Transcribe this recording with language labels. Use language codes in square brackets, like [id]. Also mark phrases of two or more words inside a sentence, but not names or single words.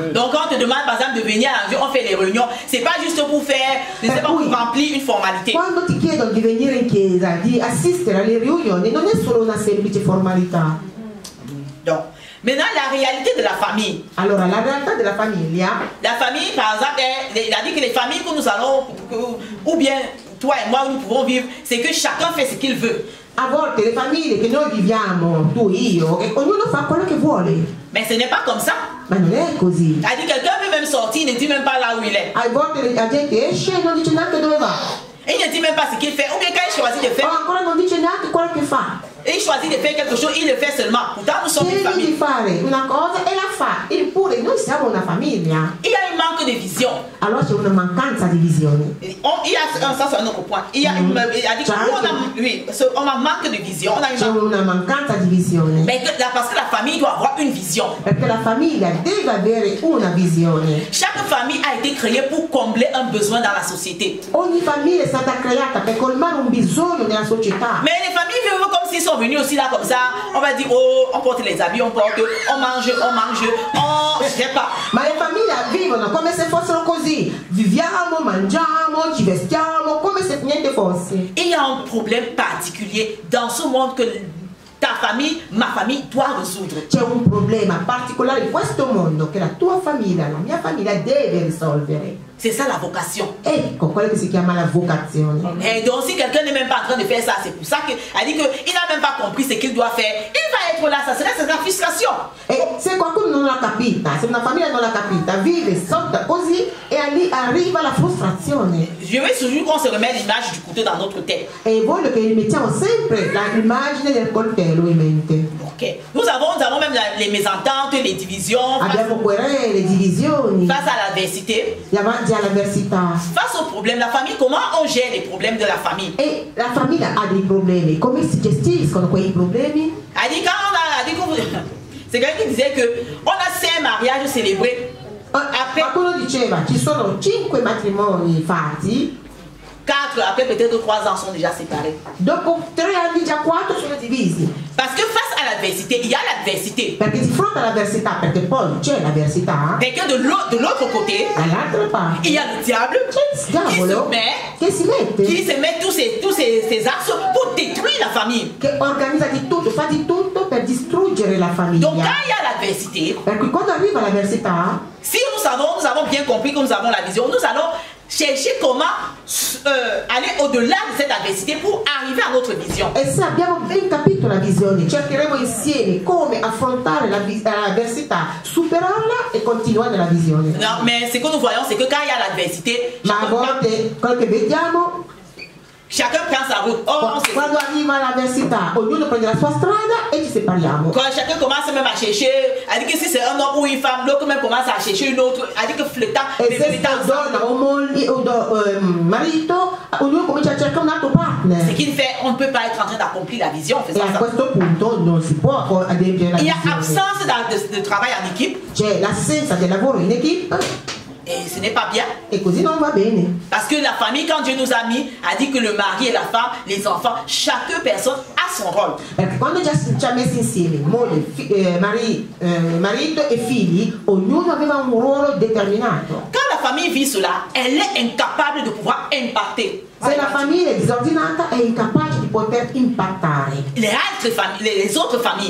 [fr] Donc quand on te demande par exemple de venir à Dieu, on fait les réunions, c'est pas juste pour faire, ne sais pas, pour remplir une formalité. [it] Quando ti chiedono di venire in Chiesa, di assistere alle riunioni, non è solo una semplice formalità. [fr] Donc, maintenant la réalité de la famille. [it] Allora, la realtà della famiglia. [fr] La famille, par exemple, il a dit que les familles que nous allons, ou bien toi et moi, nous pouvons vivre, c'est que chacun fait ce qu'il veut. [it] A volte le famiglie che noi viviamo, tu, io, e ognuno fa quello che vuole. [fr] Mais ce n'est pas comme ça. [it] Ma non è così. [fr] Il a dit quelqu'un peut même sortir, il ne dit même pas là où il est. [it] A volte la gente esce e non dice neanche dove va. [fr] Et il ne dit même pas ce qu'il fait. Ou bien quand il choisit de faire, [it] Ancora non dice neanche quello che fa. [fr] et il choisit de faire quelque chose, il le fait seulement. Pourtant, nous sommes une [it] Sceglie di [fr] famille. [it] fare una cosa e la fa. Eppure noi siamo una famiglia. [fr] Il y a un manque de vision. [it] Allora c'è una mancanza di visione. [fr] Il y a ça, c'est un autre point. Il a dit qu'on a un manque de vision. On a [it] C'è una mancanza di visione. [fr] mais parce que la famille doit avoir une vision. [it] Perché la famiglia deve avere una visione. [fr] Chaque famille a été créée pour combler un besoin dans la société. [it] Ogni famiglia è stata creata per colmare un bisogno nella società. [fr] Mais les familles vivent comme s'ils sont venus aussi là comme ça. On va dire, oh, on porte les habits, on mange, je sais pas. [it] Ma le famiglie vivono come se fossero così. Viviamo, mangiamo, ci vestiamo, come se niente fosse. [fr] Il y a un problème particulier dans ce monde que ta famille, ma famille doit résoudre. [it] C'è un problema particolare in questo mondo che la tua famiglia, la mia famiglia deve risolvere. [fr] C'est ça la vocation. [it] Ecco quello che si chiama la vocazione. [fr] Et donc si quelqu'un n'est même pas en train de faire ça, c'est pour ça qu'elle dit qu'il n'a même pas compris ce qu'il doit faire. Il va être là, ça serait la frustration. [it] E se qualcuno non l'ha capita, se una famiglia non l'ha capita, vive sotto così e lì arriva la frustrazione. [fr] Je veux toujours qu'on se remette l'image du couteau dans notre tête. [it] E voglio che mettiamo sempre l'immagine del coltello in mente. [fr] Ok. Nous avons même les mésententes, les divisions. [it] Abbiamo querele, divisioni. [fr] Face à l'adversité. [it] Davanti all'avversità. [fr] Face aux problèmes, la famille, comment on gère les problèmes de la famille? [it] E la famiglia ha dei problemi. Come si gestiscono quei problemi? [fr] C'est quelqu'un qui disait que on a 5 mariages célébrés. [it] Qualcuno diceva ci sono 5 matrimoni fatti. [fr] 4, après peut-être 3 ans sont déjà séparés. [it] Dopo 3 anni già 4 sono divisi. [fr] Parce que face à l'adversité, il y a l'adversité. [it] Perché di fronte all'avversità, perché poi c'è l'avversità. [fr] Perché de l'autre côté, [it] dall'altra parte, [fr] il y a le diable [it] c'è il diavolo [fr] qui se met [it] che si mette [fr] tous ses axes pour détruire la famille. [it] che organizza di tutto, fa di tutto per distruggere la famiglia. [fr] Donc quand il y a l'adversité, [it] Per cui quando arriva l'avversità, [fr] si nous avons bien compris que nous avons la vision, nous allons chercher comment aller au-delà de cette adversité pour arriver à notre vision. [it] e se abbiamo ben capito la visione, cercheremo insieme come affrontare l'avversità, superarla e continuare nella visione. [fr] Non, mais ce que nous voyons, c'est que quand il y a l'adversité, [it] Ma a volte quello che vediamo, [fr] chacun prend sa route. [it] quando arriva l'avversità, ognuno prende la sua strada e ci separiamo. [fr] Quand chacun commence même à chercher, elle dit que si c'est un homme ou une femme, l'autre même commence à chercher une autre, elle dit que flirtant, [it] E se sta donna o moglie o marito, ognuno comincia a cercare un altro partner. [fr] ce qu'il fait, on ne peut pas être en train d'accomplir la vision en [it] E [fr] faisant [it] a [fr] ça. [it] questo punto non si può adempiere la [fr] Il y a [it] visione. [fr] absence de travail en équipe [it] C'è l'assenza del lavoro in equipe [fr] et ce n'est pas bien. [it] e così non va bene. [fr] Parce que la famille, quand Dieu nous a mis, a dit que le mari et la femme, les enfants, chaque personne a son rôle. [it] Perché quando ci ha messi insieme moglie, marito e figli, ognuno aveva un ruolo determinato. [fr] Quand la famille vit cela, elle est incapable de pouvoir impacter. [it] Se la famiglia è disordinata è incapace di poter impattare [fr] Les autres familles.